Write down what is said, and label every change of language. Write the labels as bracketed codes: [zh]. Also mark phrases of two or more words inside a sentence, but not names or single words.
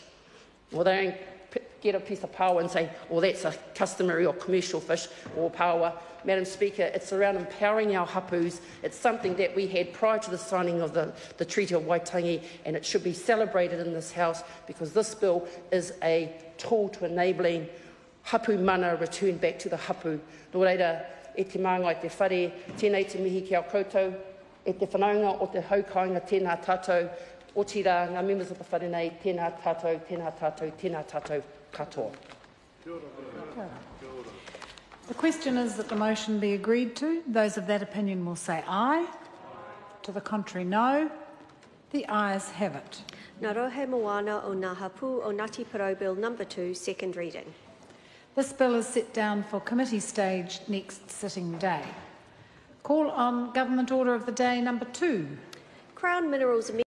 [en] Or they don't get a piece of paua and say, well, that's a customary or commercial fish or paua. Madam Speaker, it's around empowering our hapūs. It's something that we had prior to the signing of the Treaty of Waitangi, and it should be celebrated in this House, because this bill is a tool to enabling [mi] hapū mana [en] return back to the hapū. [mi] Nō reira, e te māngai te whare, tēnei te mihi ki au koutou, e te whanaunga o te haukainga tēnā tātou, o tira ngā [en] members of the [mi] wharenei, tēnā tātou, tēnā tātou, tēnā tātou katoa. [en] The question is that the motion be agreed to. Those of that opinion will say aye. To the contrary, no. The ayes have it. Ngā Rohe Moana o Ngā Hapū o Ngāti Porou Bill No. 2, second reading. This bill is set down for committee stage next sitting day. Call on Government Order of the Day No. 2. Crown Minerals